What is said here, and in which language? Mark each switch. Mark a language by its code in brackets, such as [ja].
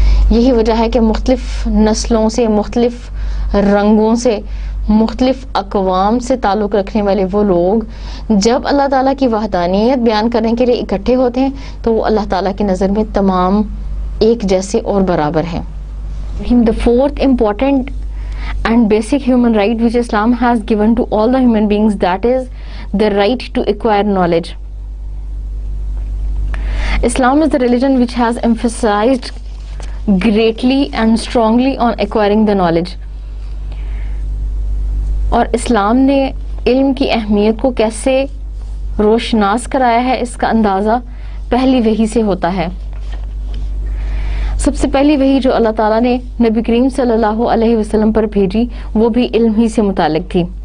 [ur] یہی وجہ ہے کہ مختلف نسلوں سے، مختلف رنگوں سے، مختلف اقوام سے تعلق رکھنے والے وہ لوگ جب اللہ تعالیٰ کی وحدانیت بیان کرنے کے لیے اکٹھے ہوتے ہیں تو وہ اللہ تعالیٰ کی نظر میں تمام ایک جیسے اور برابر ہیں. [en] The fourth important and basic human right which Islam has given to all the human beings, that is the right to acquire knowledge. Islam is the religion which has emphasized greatly and strongly on acquiring the knowledge. [ur] اور اسلام نے علم کی اہمیت کو کیسے روشناس کرایا ہے، اس کا اندازہ پہلی وحی سے ہوتا ہے. سب سے پہلی وحی جو اللہ تعالیٰ نے نبی کریم صلی اللہ علیہ وسلم پر بھیجی وہ بھی علم ہی سے متعلق تھی.